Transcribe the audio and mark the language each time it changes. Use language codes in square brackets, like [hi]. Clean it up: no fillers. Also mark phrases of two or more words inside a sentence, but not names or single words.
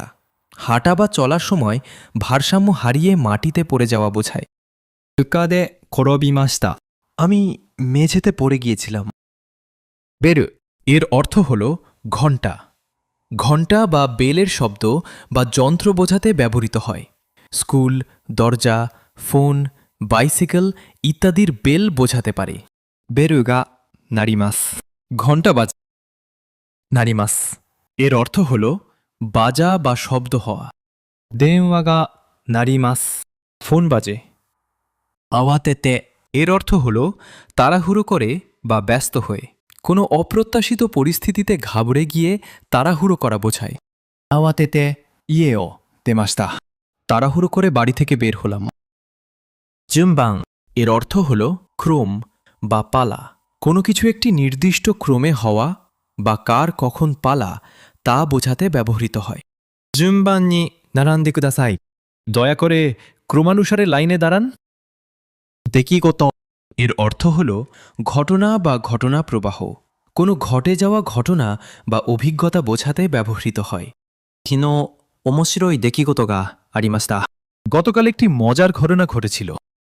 [bn] হাঁটা বা চলার সময় ভারসাম্য হারিয়ে মাটিতে পড়ে যাওয়া বোঝায়। [ja] 床で転びました。 [bn] আমি মেঝেতে পড়ে গিয়েছিলাম। [ja] ベル、 [bn] এর অর্থ হল ঘণ্টা। ঘণ্টা বা বেলের শব্দ বা যন্ত্র বোঝাতে ব্যবহৃত হয়। স্কুল, দরজা, ফোন, বাইসাইকেল ইত্যাদির বেল বোঝাতে পারে। [ja] ベルが鳴ります。 [bn] ঘণ্টা বাজা। [ja] 鳴ります。 [bn] এর অর্থ হল বাজা বা শব্দ হওয়া। [ja] 電話が鳴ります。 [bn] ফোন বাজে। [ja] 慌てて、 [bn] এর অর্থ হল তাড়াহুড়ো করে বা ব্যস্ত হয়ে। কোনো অপ্রত্যাশিত পরিস্থিতিতে ঘাবড়ে গিয়ে তাড়াহুড়ো করা বোঝায়। [ja] 慌てて家を出ました。 [bn] তাড়াহুড়ো করে বাড়ি থেকে বের হলাম। [ja] 順番、 [bn] এর অর্থ হল ক্রম বা পালা। কোনো কিছু একটি নির্দিষ্ট ক্রমে হওয়া বা কার কখন পালা তা বোঝাতে ব্যবহৃত হয়। [ja] 順番に並んでください。 [bn] দয়া করে ক্রমানুসারে লাইনে দাঁড়ান। [ja] 出来事、 [bn] এর অর্থ হল ঘটনা বা ঘটনা প্রবাহ। কোনো ঘটে যাওয়া ঘটনা বা অভিজ্ঞতা বোঝাতে ব্যবহৃত হয়। [ja] 昨日面白い出来事がありました。 [bn] গতকাল একটি মজার ঘটনা ঘটেছিল।